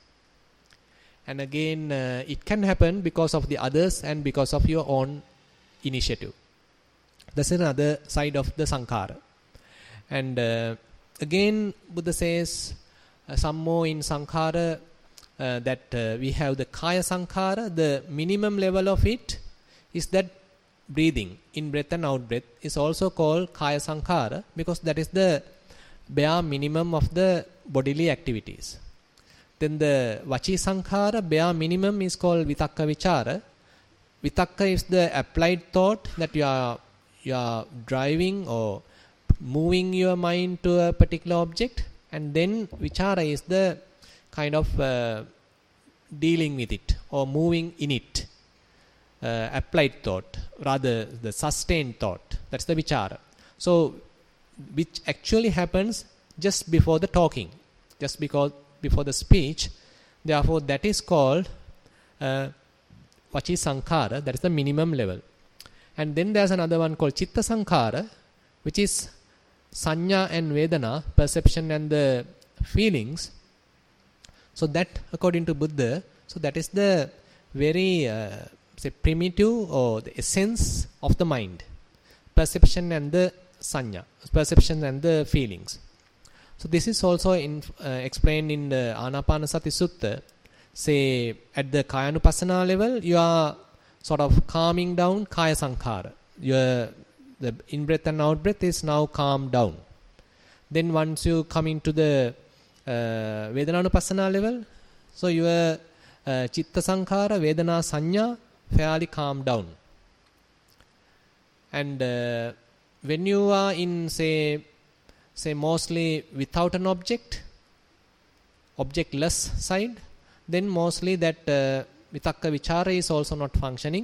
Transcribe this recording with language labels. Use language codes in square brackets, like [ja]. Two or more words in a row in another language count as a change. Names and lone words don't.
[en] And again, it can happen because of the others and because of your own initiative. That's another side of the sankhara. And again, Buddha says some more in sankhara that we have the [pi] kaya sankhara. [en] The minimum level of it is that breathing, in breath and out breath, is also called [pi] kaya sankhara [en] because that is the bare minimum of the bodily activities. Then the [pi] vachi sankhara, [en] bare minimum, is called [pi] vitakka vichara. [en] Vitakka is the applied thought that you are driving or moving your mind to a particular object, and then vichara is the kind of dealing with it or moving in it. Applied thought, rather the sustained thought, that's the vichara. So which actually happens just before the talking, just before the speech. Therefore that is called [pi] vachi sankhara, [en] that is the minimum level. And then there's another one called [pi] chitta sankhara, [en] which is sanya and vedana, perception and the feelings. So that, according to Buddha, so that is the very say primitive or the essence of the mind, perception and the sanya, perception and the feelings. So this is also explained in the Anapanasati Sutta. Say at the Kayanupassana level, you are sort of calming down [pi] kaya sankhara. [en] The in-breath and out-breath is now calmed down. Then once you come into the Vedananupassana level, so your [pi] chitta sankhara, vedana sanya, [en] fairly calmed down. And when you are in say mostly without an objectless side, then mostly that [pi] vitakka vichara [en] is also not functioning.